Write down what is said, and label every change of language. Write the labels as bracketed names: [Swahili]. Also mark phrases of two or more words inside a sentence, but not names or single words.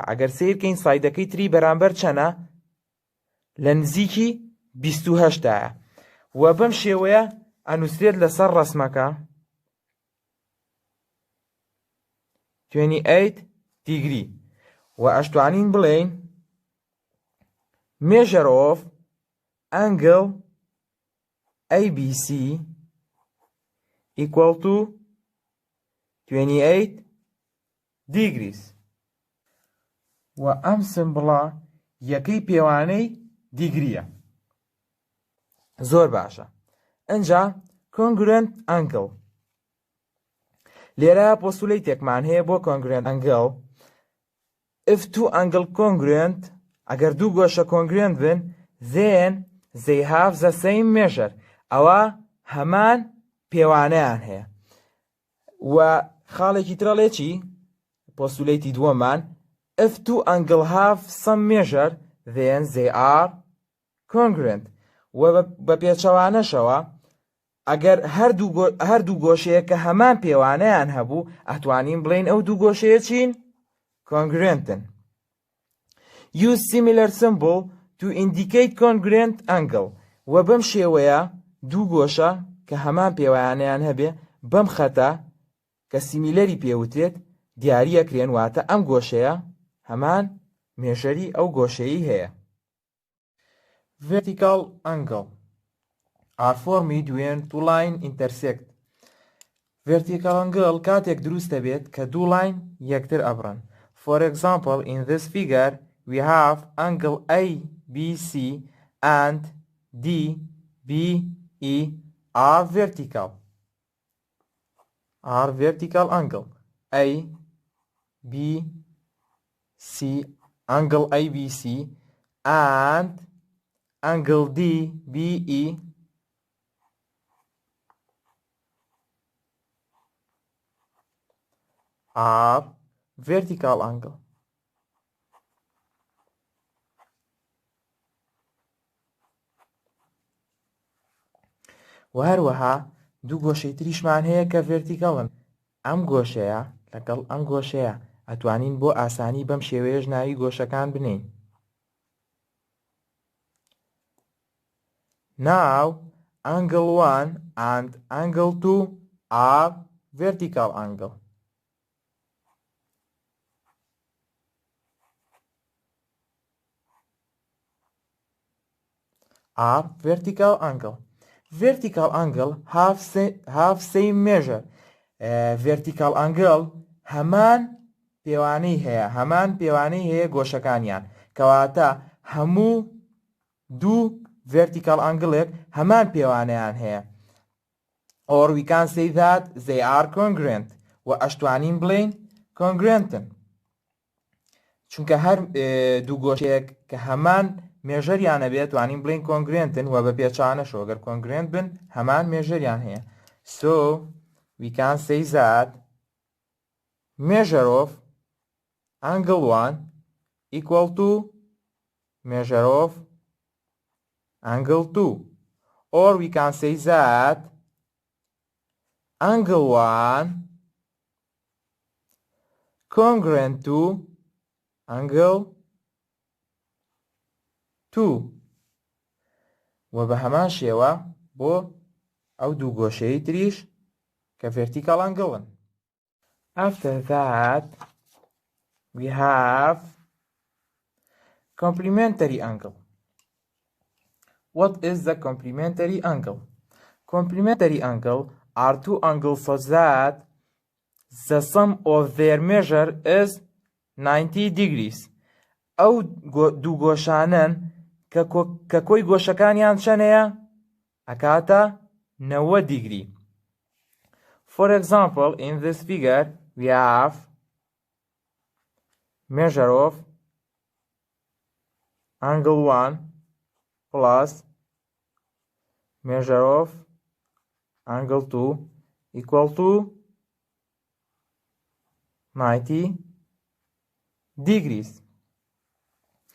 [Central Kurdish] ئەگەر سیرکەین سایدەکەی تری بەرامبەر چەنە، لە نزیکی 28ە و بەم شێوەیە ئەنووسرێت لەسەر ڕەسمەکە 28 دیگری و ئەشتوانین بڵێین [English] measure of angle ABC equal to 28 degrees [Central Kurdish] و ئەم سمبڵە یەکەی پێوانەی دیگریە. زۆر باشە. ئەنجا [English] congruent angle. [Central Kurdish] لێرە پۆستوڵەی تێکمان هەیە بۆ [English] congruent angle. If two angle congruent، [Central Kurdish] ئەگەر دوو گۆشە congruent بن، [English] then they have the same measure. [Central Kurdish] ئەوە هەمان پێوانەیان هەیە. و خاڵێکی ترەڵێ چی؟ پۆستوڵەیەکی دووەمان [English] if two angle have some measure then they are congruent. [Central Kurdish] و بە پێچەوانەشەوە ئەگەر هەردوو گۆشەیە کە هەمان پێوانەیان هەبوو ئەتوانین بڵێین ئەو دوو گۆشەیە چین؟ congruentن. [English] Use similar symbol to indicate congruent angle. [Central Kurdish] و بەم شێوەیە دوو گۆشە کە هەمان پێوانەیان هەبێ بەم خەتە کە سیمیلەری پێوترێت دیاریەکرێن، واتە ئەم گۆشەیە هەمان مێژەری ئەو گۆشەیی هەیە. [English] Vertical angle are formed when two lines intersect. Vertical angle [Central Kurdish] کاتێک دروست دەبێت کە دوو لاین یەکتر ئەبڕن. [English] For example, in this figure we have angle ABC and DBE are vertical. Angle ABC, angle ABC and angle DBE are vertical angle. [Central Kurdish] و هەروەها دوو گۆشەی تریشمان هەیە کە ڤێرتیکەڵن. ئەم گۆشەیە لەگەڵ ئەم گۆشەیە ئەتوانین بۆ ئاسانی بەم شێوەیەش ناوی گۆشەکان بنین. [English] Now angle 1 and angle 2 are vertical angle. Vertical angle have same measure. Vertical angle [Central Kurdish] هەمان پێوانەی هەیە گۆشەکانیان، کەواتە هەموو دوو [English] vertical angle [Central Kurdish] هەمان پێوانەیان هەیە. [English] Or we can say that they are congruent. [Central Kurdish] و ئەشتوانین بڵێین congruentن. چونکە هەر دوو گۆشەیەک کە هەمان مێژەریانە بێت توانین بڵێین congruentن و بە پێچانەشەوە ئەگەر congruent بن هەمان مێژەریان هەیە. [English] So we can say that measure of angle 1 equal to measure of angle 2. Or we can say that angle 1 congruent to angle 2. [Central Kurdish] و بە هەمان شێوە بۆ ئەو دوو گۆشەی تریش کە [English] vertical angle. After that we have complementary angle. What is the complementary angle? Complementary angle are two angles such that the sum of their measure is 90 degrees. [Central Kurdish] ئەو دوو گۆشانن کە کۆی گۆشەکانیان چەندەیە؟ ئەکاتە 90 دیگری. [English] For example, in this figure we have measure of angle 1 plus measure of angle 2 equal to 90 degrees.